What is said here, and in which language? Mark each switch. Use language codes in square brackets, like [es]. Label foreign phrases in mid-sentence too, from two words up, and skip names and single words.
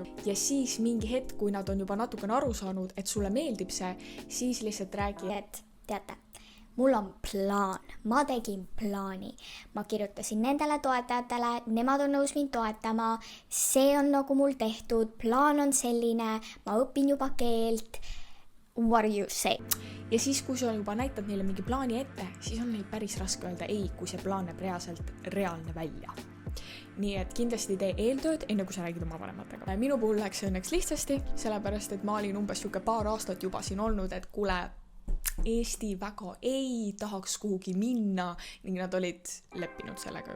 [et] Ja siis mingi hetk, kui nad on juba natukene aru saanud, et sulle meeldib see, siis lihtsalt räägi. Et teate, mul on plaan, ma tegin plaani, ma kirjutasin nendele toetajatele, nemad on nõus mind toetama, see on nagu mul tehtud, plaan on selline, ma õpin juba keelt, [en] what do you say? [et] Ja siis, kui sa juba näitad neile mingi plaani ette, siis on neil päris raske öelda ei, kui see plaan näeb reaalne välja. Nii et kindlasti tee eeltööd, enne kui sa räägid oma vanematega. Minu puhul läks see õnneks lihtsasti, sellepärast, et ma olin umbes paar aastat juba siin olnud, et kuule, Eesti väga ei tahaks kuhugi minna ning nad olid leppinud sellega.